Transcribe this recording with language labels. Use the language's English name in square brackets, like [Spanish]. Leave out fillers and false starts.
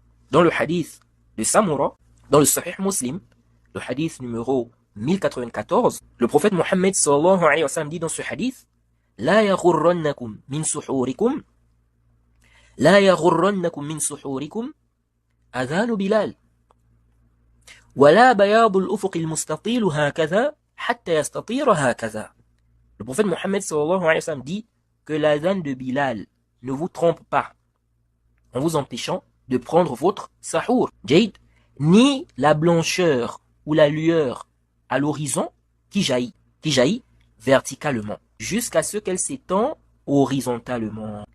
[French] Dans le hadith de Samura, dans le Sahih Muslim, le hadith numéro 1094, le prophète Mohammed sallallahu alayhi wa sallam dit dans ce hadith, La yaghurrannakum min suhurikum, La yaghurrannakum min suhurikum, adhanu Bilal. [Arabic] ولا بياض الأفق المستطيل هكذا حتى يستطير هكذا. [French] Le prophète Mohammed sallallahu alayhi wa sallam dit que l'adhan de Bilal ne vous trompe pas en vous empêchant de prendre votre sahour, Jade, ni la blancheur ou la lueur à l'horizon qui jaillit verticalement, jusqu'à ce qu'elle s'étend horizontalement.